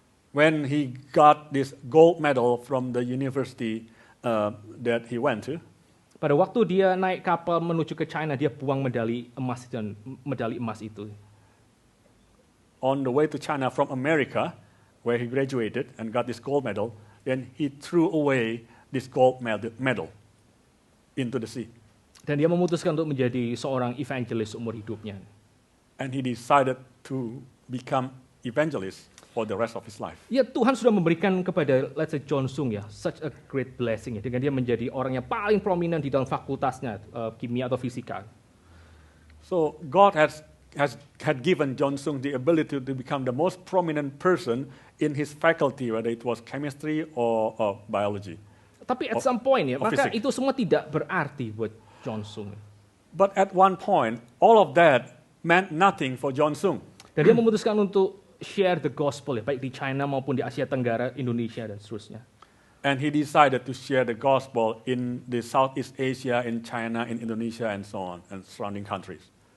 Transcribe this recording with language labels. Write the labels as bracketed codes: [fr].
[en] When he got this gold medal from the university that he went to, [id] pada waktu dia naik kapal menuju ke China, dia buang medali emas itu. [en] On the way to China from America, where he graduated and got this gold medal, then he threw away this gold medal into the sea. [id] Dan dia memutuskan untuk menjadi seorang evangelis umur hidupnya. [en] And he decided to become evangelist for the rest of his life. [id] Ya, Tuhan sudah memberikan kepada [en] let's say [id] John Sung ya [en] such a great blessing [id] ya, dengan dia menjadi orang yang paling prominent di dalam fakultasnya kimia atau fisika. [en] So God had given John Sung the ability to become the most prominent person in his faculty, whether it was chemistry or biology. [id] Tapi [en] at some point [id] ya, maka [en] physics. [id] itu semua tidak berarti buat John Sung. [en] But at one point, all of that meant nothing for John Sung. [id] Dan dia memutuskan untuk [en] share the gospel [id] ya, baik di China maupun di Asia Tenggara, Indonesia dan seterusnya. [en] And he decided to share the gospel in the Southeast Asia, in China, in Indonesia, and so on, and surrounding countries.